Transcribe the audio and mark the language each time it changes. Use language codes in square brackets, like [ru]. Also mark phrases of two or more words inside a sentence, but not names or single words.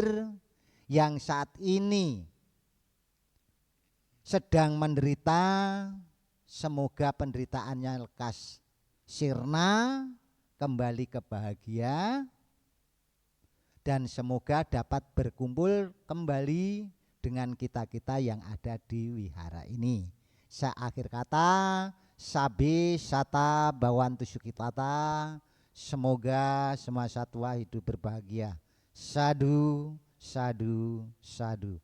[id] Yang saat ini sedang menderita, semoga penderitaannya lekas sirna, kembali ke bahagia, dan semoga dapat berkumpul kembali dengan kita-kita yang ada di wihara ini. Seakhir kata, [pi] sabi sata bawantu sukitata, [id] semoga semua satwa hidup berbahagia. [pi] Sadu, sadu, sadu.